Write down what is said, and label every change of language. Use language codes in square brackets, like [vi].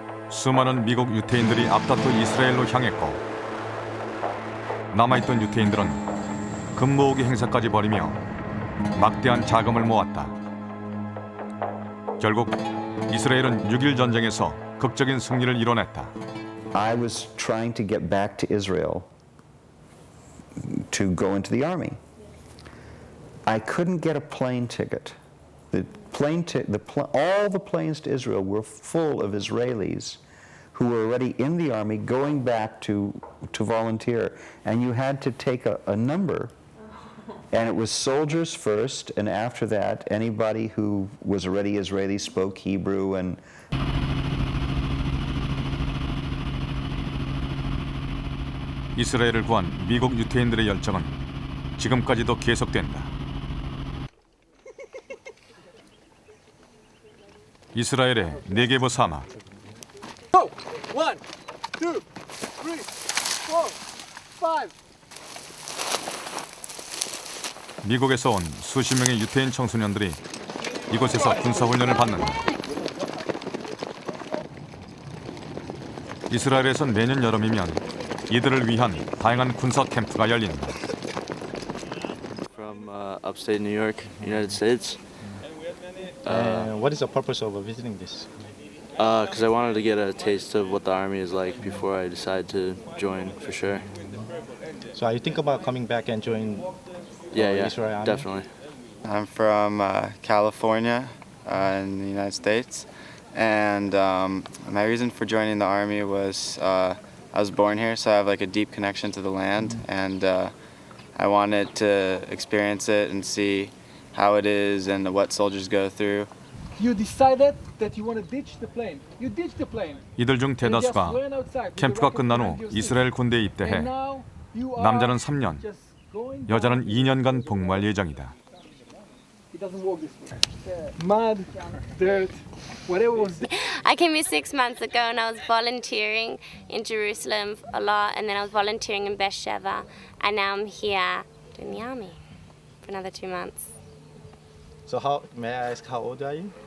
[ko] 수많은 미국 유태인들이 앞다퉈 이스라엘로 향했고 남아있던 유태인들은 금모으기 행사까지 벌이며 막대한 자금을 모았다. 결국 이스라엘은 6.1 전쟁에서 극적인 승리를 이뤄냈다. [en] I was trying to get back to Israel to go into the army. I couldn't get a plane ticket. All the planes to Israel were full of Israelis who were already in the army going back to volunteer. And you had to take a number. And it was soldiers first, and after that, anybody who was already Israeli spoke Hebrew and [ko] 이스라엘을 구한 미국 유태인들의 열정은 지금까지도 계속된다. 이스라엘의 네게브 사막. [en] 1, 2, 3, 4, 5. [ko] 미국에서 온 수십 명의 유태인 청소년들이 이곳에서 군사훈련을 받는다. 이스라엘에선 매년 여름이면 이들을 위한 다양한 군사 캠프가 열린다. [en] From upstate New York, United States. What is the purpose of visiting this? Because I wanted to get a taste of what the army is like before I decide to join for sure. So are you think about coming back and join Israel Army? Definitely. I'm from California in the United States, and my reason for joining the army was I was born here, so I have like a deep connection to the land, and I wanted to experience it and see how it is and what soldiers go through. You decided that you want to ditch the plane. You ditched the plane. [ko] 이들 중 대다수가 캠프가 끝난 후 이스라엘 군대에 입대해 남자는 3년, 여자는 2년간 복무할 예정이다. [en] doesn't work this way. Mud, dirt, whatever was there. I came here 6 months ago and I was volunteering in Jerusalem a lot, and then I was volunteering in Beersheba, and now I'm here doing the army for another 2 months. So may I ask how old are you?